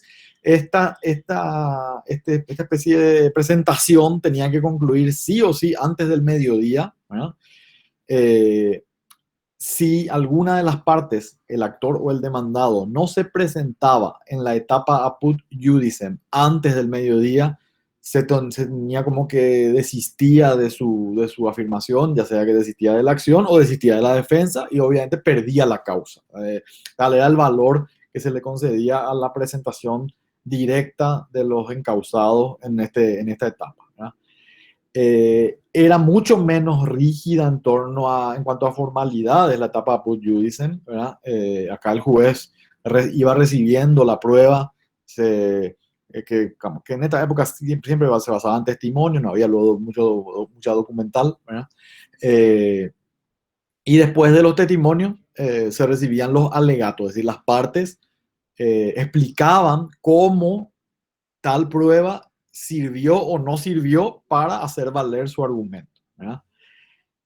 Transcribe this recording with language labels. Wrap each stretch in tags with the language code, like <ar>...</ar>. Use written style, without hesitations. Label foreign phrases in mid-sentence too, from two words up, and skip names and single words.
<es>Esta especie de presentación tenía que concluir sí o sí antes del mediodía, ¿verdad? Eh, si alguna de las partes, el actor o el demandado, no se presentaba en la etapa</es> <la>apud iudicem</la> <es>antes del mediodía, se tenía como que desistía de su afirmación, ya sea que desistía de la acción o desistía de la defensa y obviamente perdía la causa. Tal era el valor que se le concedía a la presentación directa de los encausados en esta etapa, ¿verdad? Era mucho menos rígida en cuanto a formalidades la etapa</es> <la>apud iudicem,</la> <es>¿verdad? Acá el juez iba recibiendo la prueba, que en esta época siempre se basaba en testimonio, no había luego mucha documental, ¿verdad? Eh, y después de los testimonios se recibían los alegatos, es decir, las partes explicaban cómo tal prueba sirvió o no sirvió para hacer valer su argumento, ¿verdad?</es>